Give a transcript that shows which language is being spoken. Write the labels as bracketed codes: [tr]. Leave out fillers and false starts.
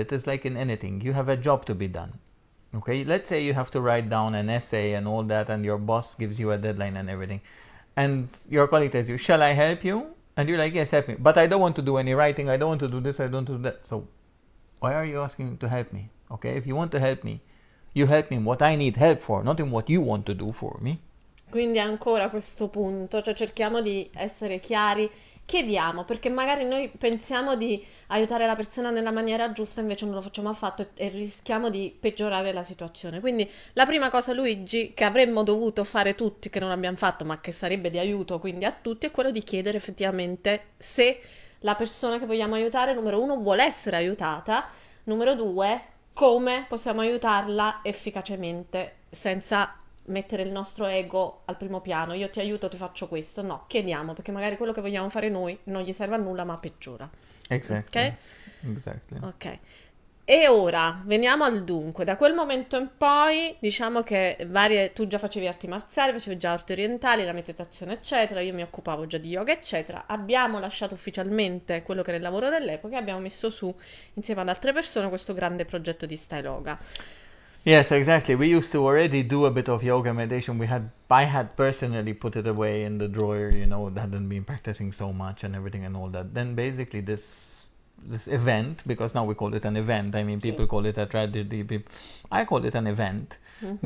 [en] It is like in anything. You have a job to be done. Okay, let's say you have to write down an essay and all that, and your boss gives you a deadline and everything, and your colleague tells you, shall I help you? And you're like, yes, help me, but I don't want to do any writing, I don't want to do this, I don't want to do that. So why are you asking to help me? Okay, if you want to help me, you help me in what I need help for, not in what you want to do for me. [it] Quindi ancora questo punto, cioè cerchiamo di essere chiari, chiediamo, perché magari noi pensiamo di aiutare la persona nella maniera giusta, invece non lo facciamo affatto e rischiamo di peggiorare la situazione. Quindi la prima cosa, Luigi, che avremmo dovuto fare tutti, che non abbiamo fatto, ma che sarebbe di aiuto quindi a tutti, è quello di chiedere effettivamente se la persona che vogliamo aiutare, numero uno, vuole essere aiutata, numero due, come possiamo aiutarla efficacemente senza mettere il nostro ego al primo piano. Io ti aiuto, ti faccio questo. No, chiediamo, perché magari quello che vogliamo fare noi non gli serve a nulla, ma peggiora. [en] Exactly. Ok? Exactly. [it] Ok. E ora veniamo al dunque. Da quel momento in poi, diciamo che tu già facevi arti marziali, facevi già arti orientali, la meditazione, eccetera. Io mi occupavo già di yoga, eccetera. Abbiamo lasciato ufficialmente quello che era il lavoro dell'epoca e abbiamo messo su, insieme ad altre persone, questo grande progetto di Style Yoga. [en] Yes, exactly. We used to already do a bit of yoga meditation. I had personally put it away in the drawer, hadn't been practicing so much and everything and all that. Then basically this event, because now we call it an event. People call it a tragedy. I call it an event. Mm-hmm.